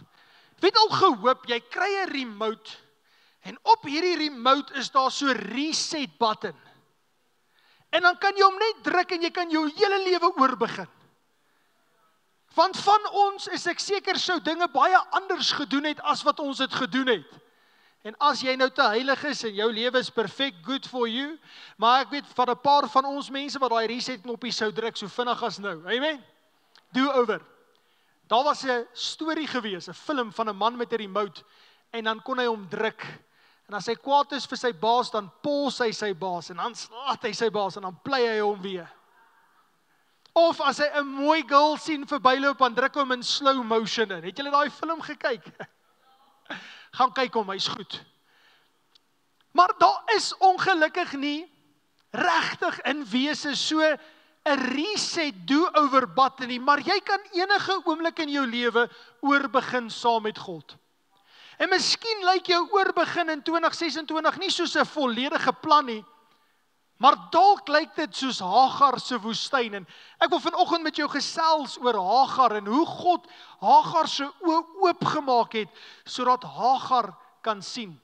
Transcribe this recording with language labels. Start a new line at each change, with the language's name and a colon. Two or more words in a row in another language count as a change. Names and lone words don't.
Afrikaans: Wie het al gehoop, jy kry 'n remote, en op hierdie remote is daar so 'n
English: reset button.
Afrikaans: En dan kan jy hom net druk en jy kan jou hele lewe oorbegin. Want van ons is ek seker sou dinge baie anders gedoen het as wat ons het gedoen het. En as jy nou te heilig is en jou lewe is perfect,
English: good for you,
Afrikaans: maar ek weet van 'n paar van ons mense wat daai reset knoppie sou druk so vinnig as nou.
English: Amen. Do over.
Afrikaans: Daar was 'n storie gewees, 'n film van 'n man met 'n remote en dan kon hy hom druk. En as hy kwaad is vir sy baas, dan pos hy sy baas en dan slaat hy sy baas en dan plei hy hom weer. Of as hy 'n mooi girl sien verbyloop, dan druk hom in
English: slow motion
Afrikaans: in. Het julle daai film gekyk? Gaan kyk hom, hy's goed. Maar daar is ongelukkig nie regtig in wese so 'n
English: reset do-over button
Afrikaans: nie, maar jy kan enige oomblik in jou lewe oorbegin saam met God. En miskien lyk jou oorbegin in 2026 nie soos 'n volledige plan nie, maar dalk lyk dit soos Hagar se woestyn. En ek wil vanoggend met jou gesels oor Hagar en hoe God Hagar se oë oopgemaak het, sodat Hagar kan sien.